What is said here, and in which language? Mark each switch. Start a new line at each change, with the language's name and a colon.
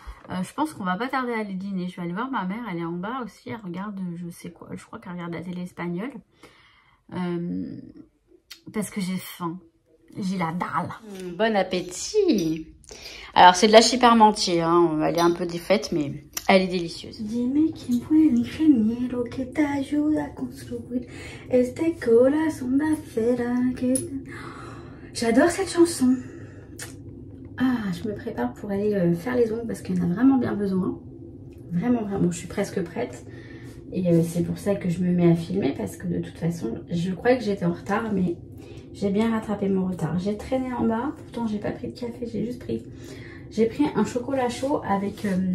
French: Je pense qu'on va pas tarder à aller dîner. Je vais aller voir ma mère, elle est en bas aussi. Elle regarde, je sais quoi, je crois qu'elle regarde la télé espagnole. Parce que j'ai faim. J'ai la dalle. Bon appétit. Alors, c'est de la chiparmentier, hein. Elle est un peu défaite, mais elle est délicieuse.
Spanish: Dime quién fue el ingeniero que te ayuda a construir este corazón de acera que...
French: J'adore cette chanson. Ah, je me prépare pour aller faire les ongles parce qu'elle en a vraiment bien besoin. Vraiment, vraiment. Je suis presque prête. Et c'est pour ça que je me mets à filmer parce que de toute façon, je croyais que j'étais en retard, mais... J'ai bien rattrapé mon retard. J'ai traîné en bas. Pourtant, j'ai pas pris de café. J'ai pris un chocolat chaud avec